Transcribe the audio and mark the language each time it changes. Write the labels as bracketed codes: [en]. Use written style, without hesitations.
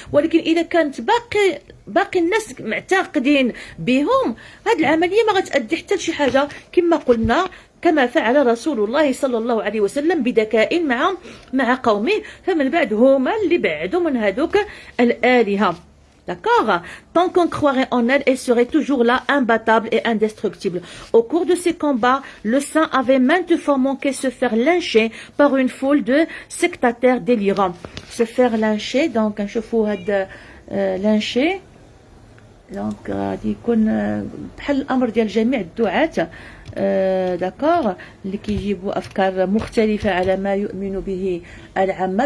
[ar] ولكن اذا كانت باقي الناس معتقدين بهم، هاد العمليه ما غتؤدي حتى لشي حاجه، كما قلنا كما فعل رسول الله صلى الله عليه وسلم بذكاء مع قومه، فمن بعد هما اللي بعدوا من هذوك الالهه. [fr] D'accord? Tant qu'on croirait en elle, elle serait toujours là, imbattable et indestructible. Au cours de ces combats, le saint avait maintes fois manqué se faire lyncher par une foule de sectataires délirants. Se faire lyncher, donc un chauffeur de lyncher. [ar] Donc غادي يكون بحال الامر ديال جميع الدعاة، داكوغ، اللي كيجيبوا افكار مختلفه على ما يؤمن به العامه.